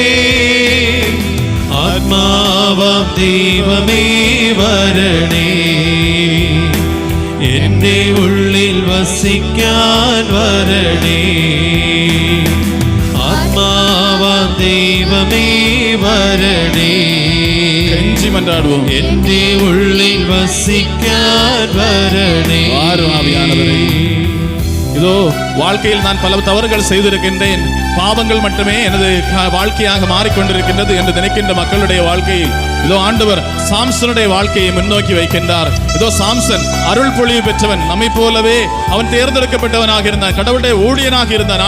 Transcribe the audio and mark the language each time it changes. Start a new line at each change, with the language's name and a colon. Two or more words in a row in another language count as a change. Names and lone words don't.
Malayalam: ആത്മാവാം ദൈവമേ വരണേ, എന്റെ ഉള്ളിൽ വസിക്കാൻ വരണേ. ആത്മാവാം ദൈവമേ വരണേ, എന്റെ ഉള്ളിൽ വസിക്കാൻ വരണേ.
Tamil: இதோ வாழ்க்கையில் நான் பல தவறுகள் செய்திருக்கின்றேன், பாவங்கள் மட்டுமே எனது வாழ்க்கையாக மாறிக்கொண்டிருக்கின்றது என்று நினைக்கின்ற மக்களுடைய வாழ்க்கையில் இதோ ஆண்டவர் சாம்சனுடைய வாழ்க்கையை முன்னோக்கி வைக்கின்றார். இதோ சாம்சன் அருள் பொழிவு பெற்றவன், நம்மை போலவே அவன் தேர்ந்தெடுக்கப்பட்டவனாக இருந்தான், கடவுளுடைய ஊழியனாக இருந்தான்.